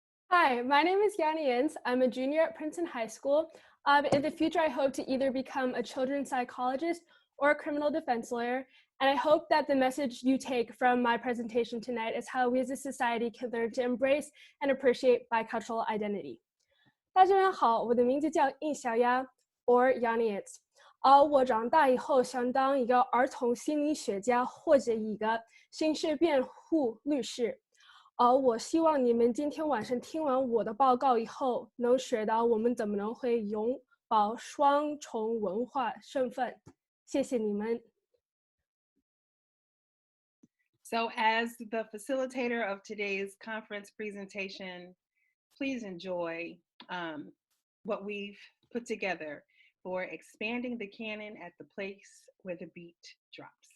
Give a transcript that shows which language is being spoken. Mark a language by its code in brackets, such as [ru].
[en] Hi, my name is Yanni Yens. I'm a junior at Princeton High School. In the future, I hope to either become a children's psychologist or a criminal defense lawyer. And I hope that the message you take from my presentation tonight is how we as a society can learn to embrace and appreciate bicultural identity. [zh] 大家好，我的名字叫印小丫 or Yanni Yens。我长大以后想当一个儿童心理学家或者一个刑事辩护律师。我希望你们今天晚上听完我的报告以后，能学到我们怎么能会拥抱双重文化身份。谢谢你们。 [en] So as the facilitator of today's conference presentation, please enjoy what we've put together for expanding the canon at the place where the beat drops.